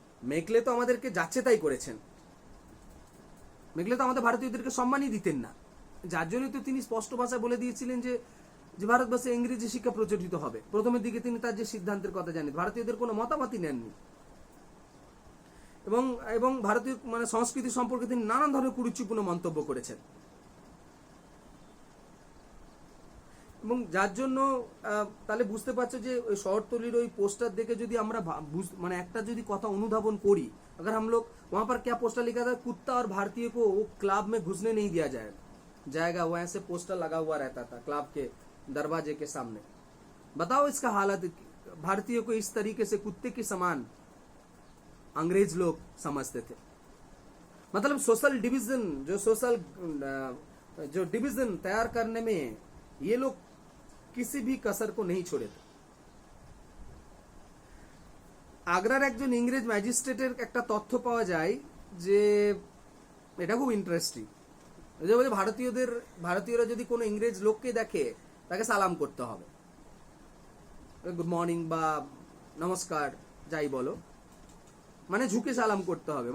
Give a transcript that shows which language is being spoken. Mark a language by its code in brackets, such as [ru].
[bn] Macaulay তো আমাদেরকে যাচ্ছে তাই করেছেন, মেকলে তো আমাদের ভারতীয়দেরকে সম্মানই দিতেন না, যার জন্য তো তিনি স্পষ্ট ভাষায় বলে দিয়েছিলেন যে ভারতবর্ষে ইংরেজি শিক্ষা প্রচলিত হবে। প্রথমের দিকে তিনি তার যে সিদ্ধান্তের কথা জানেন, ভারতীয়দের কোনো মতামতই নেননি, এবং ভারতীয় মানে সংস্কৃতি সম্পর্কে তিনি নানান ধরনের কুরুচিপূর্ণ মন্তব্য করেছেন। এবং যার জন্য তাহলে বুঝতে পারছো যে ওই শহরতলির ওই পোস্টার দেখে যদি আমরা মানে একটা যদি কথা অনুধাবন করি, [hi] अगर हम लोग वहां पर क्या पोस्टर लिखा था, कुत्ता और भारतीय को वो क्लब में घुसने नहीं दिया जाएगा, वो ऐसे पोस्टर लगा हुआ रहता था क्लब के दरवाजे के सामने। बताओ इसका हालत, भारतीयों को इस तरीके से कुत्ते के समान अंग्रेज लोग समझते थे। मतलब सोशल डिवीजन, जो डिवीजन तैयार करने में ये लोग किसी भी कसर को नहीं छोड़े थे। [bn] আগ্রার একজন ইংরেজ ম্যাজিস্ট্রেটের একটা তথ্য পাওয়া যায় যে এটা খুব ইন্টারেস্টিং, যে বলে ভারতীয়রা যদি কোনো ইংরেজ লোককে দেখে তাকে সালাম করতে হবে, গুড মর্নিং বা নমস্কার যাই বলো, মানে ঝুঁকে সালাম করতে হবে।